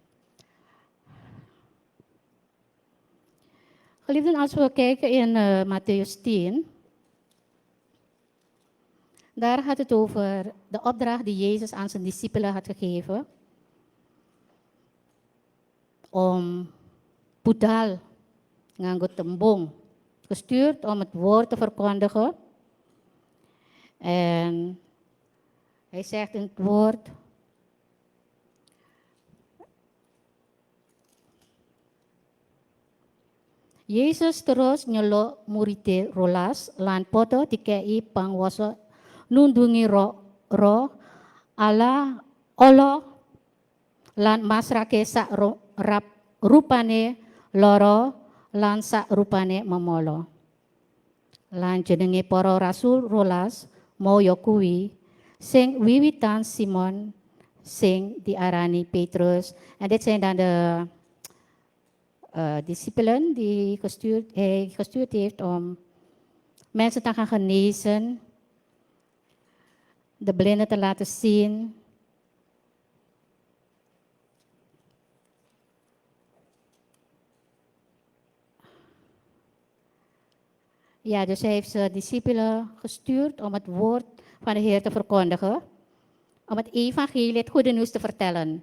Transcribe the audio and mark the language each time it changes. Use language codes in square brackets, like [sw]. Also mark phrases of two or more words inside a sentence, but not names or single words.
[nl] Geliefden, als we kijken in Mattheüs 10, daar gaat het over de opdracht die Jezus aan zijn discipelen had gegeven om [jv] budal nganggo tembung [nl] gestuurd om het woord te verkondigen. En hij zegt in het woord: [jv] Yesus terus nyeluk murid rolas lan poto dikei pangwasa nundungi roh Allah lan masrake sak rupane loro lan sak rupane memolo. Lan jenenge para rasul rolas moyo kuwi sing wiwitan Simon sing diarani Petrus. [nl] En dit zijn dan de discipelen die gestuurd heeft om mensen te gaan genezen, de blinden te laten zien, ja, dus hij heeft zijn discipelen gestuurd om het woord van de Heer te verkondigen, om het evangelie, het goede nieuws te vertellen.